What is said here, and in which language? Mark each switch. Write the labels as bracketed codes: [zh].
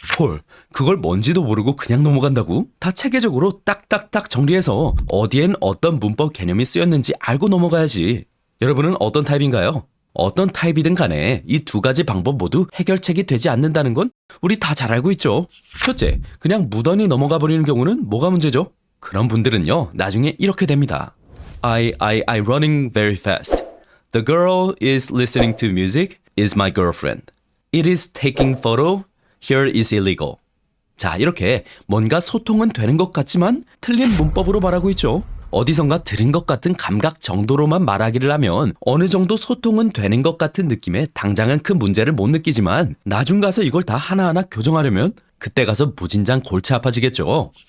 [ko] 헐, 그걸 뭔지도 모르고 그냥 넘어간다고? 다 체계적으로 딱딱딱 정리해서 어디엔 어떤 문법 개념이 쓰였는지 알고 넘어가야지. 여러분은 어떤 타입인가요? 어떤 타입이든 간에 이 두 가지 방법 모두 해결책이 되지 않는다는 건 우리 다 잘 알고 있죠. 첫째, 그냥 무던히 넘어가 버리는 경우는 뭐가 문제죠? 그런 분들은요, 나중에 이렇게 됩니다. [en] I running very fast. The girl is listening to music is my girlfriend. It is taking photo. Here is illegal. [ko] 자, 이렇게 뭔가 소통은 되는 것 같지만 틀린 문법으로 말하고 있죠. 어디선가 들은 것 같은 감각 정도로만 말하기를 하면 어느 정도 소통은 되는 것 같은 느낌에 당장은 큰 문제를 못 느끼지만 나중 가서 이걸 다 하나하나 교정하려면 그때 가서 무진장 골치 아파지겠죠.